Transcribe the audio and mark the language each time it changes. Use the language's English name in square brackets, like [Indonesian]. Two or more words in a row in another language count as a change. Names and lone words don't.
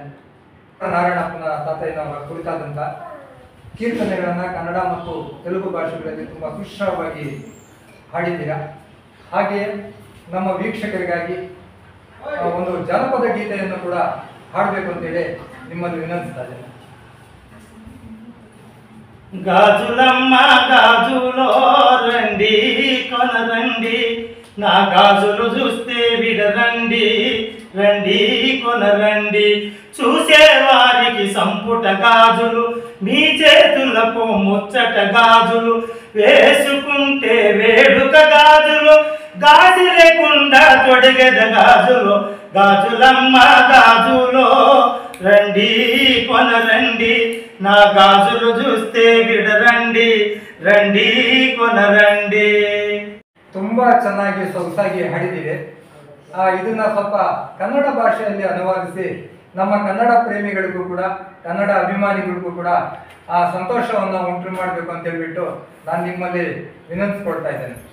[Kannada] ನಾರಾಯಣಪ್ಪನ ತಾತಯ್ಯನವರ ಕುರಿತಾದಂತ ಕೀರ್ತನೆಗಳನ್ನ ಕನ್ನಡ ಮತ್ತು ತೆಲುಗು ಭಾಷೆಗಳಲ್ಲಿ ತುಂಬಾ ಸುಶ್ರಾವವಾಗಿ ಹಾಡಿದ್ದೀರಾ. ಹಾಗೆಯೇ ನಮ್ಮ ವೀಕ್ಷಕರಿಗಾಗಿ ಒಂದು ಜನಪದ ಗೀತೆಯನ್ನು ಕೂಡ ಹಾಡಬೇಕು ಅಂತೇಳಿ ನಿಮ್ಮಲ್ಲಿ ವಿನಂತಿಸ್ತಾ ಇದ್ದೇನೆ. [Telugu] గాజులమ్మ గాజులో రండి కొనరండి, నా గాజులు చూస్తే విడరండి, రండి కొనరండి. చూసేవారికి సంపుట గాజులు, మీ చేతులకు ముచ్చట గాజులు, వేసుకుంటే వేడుక గాజులు, గాజు లేకుండా తొడిగెద గాజులు. గాజులమ్మ గాజులో రండి కొనరండి, నా గాజులు చూస్తే విడరండి, రండి కొనరండి. [Kannada] ತುಂಬಾ ಚೆನ್ನಾಗಿ ಸೊಗಸಾಗಿ ಹಾಡಿದ್ದೀರಿ. ಇದನ್ನ ಸ್ವಲ್ಪ ಕನ್ನಡ ಭಾಷೆಯಲ್ಲಿ ಅನುವಾದಿಸಿ ನಮ್ಮ ಕನ್ನಡ ಪ್ರೇಮಿಗಳಿಗೂ ಕೂಡ, ಕನ್ನಡ ಅಭಿಮಾನಿಗಳಿಗೂ ಕೂಡ ಆ ಸಂತೋಷವನ್ನು ಉಂಟು ಮಾಡಬೇಕು ಅಂತ ಹೇಳ್ಬಿಟ್ಟು ನಾನು ನಿಮ್ಮಲ್ಲಿ ವಿನಂತಿಸ್ಕೊಳ್ತಾ ಇದ್ದೇನೆ.